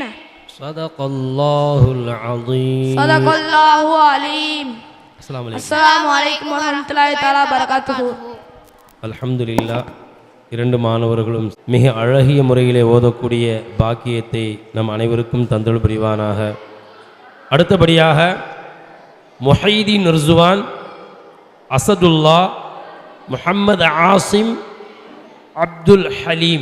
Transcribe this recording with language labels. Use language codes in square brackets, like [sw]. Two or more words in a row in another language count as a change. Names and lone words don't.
[ar] صدق الله العظيم. صدق الله العليم. السلام عليكم ورحمة الله تعالى وبركاته. [ta] அல்ஹம்துலில்லாஹ். இரண்டு மாணவர்களும் மிக அழகிய முறையிலே ஓதக்கூடிய பாக்கியத்தை நம் அனைவருக்கும் தந்தல் புரிவானாக. அடுத்தபடியாக முஹைதீன் ரிஸ்வான் அசதுல்லா, முஹம்மது ஆசிம், அப்துல் ஹலீம்.